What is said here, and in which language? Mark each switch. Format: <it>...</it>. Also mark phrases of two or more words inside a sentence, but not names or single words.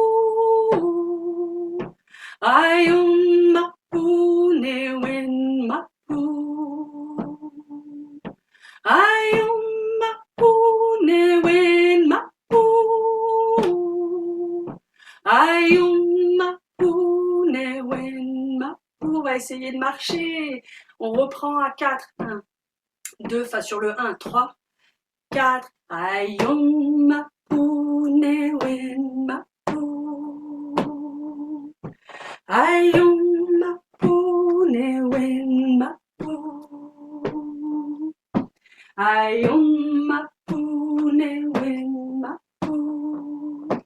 <arn>Ayun mapu ne wen mapu. Ayun mapu ne wen mapu. Ayun mapu ne wen mapu.</arn> <fr>On va essayer de marcher. On reprend à 4. 1, 2, enfin sur le 1, 3, 4.</fr> <arn>Ayun mapu ne wen mapu. Ayun mapu ne wen mapu. Ayun mapu ne wen mapu.</arn>